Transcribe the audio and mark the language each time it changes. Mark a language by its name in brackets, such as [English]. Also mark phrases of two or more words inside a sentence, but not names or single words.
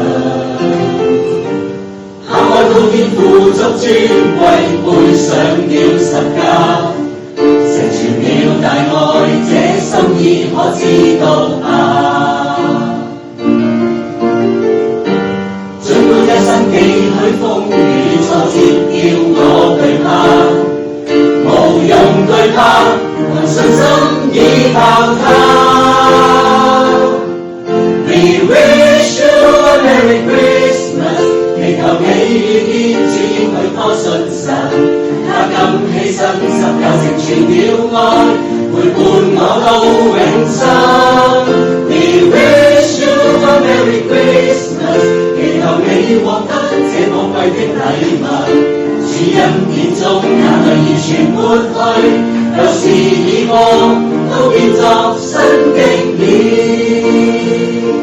[Chinese] 下愛到天父作尊貴，背上了十架，成全了大愛，這心意可知道吧？儘管一生幾許風雨挫折，叫我懼怕，無用懼怕，憑信心依靠 [English] 他。We wish you a Merry Christmas， [Chinese] 祈求你遇見主應許多信神，他甘犧牲十架成全了愛，陪伴我到永生。 [English] We wish you a Merry Christmas， [Chinese] 祈求你獲得這寶貴的禮物，主恩典中眼淚已全抹去，舊事已過，都變作新的了。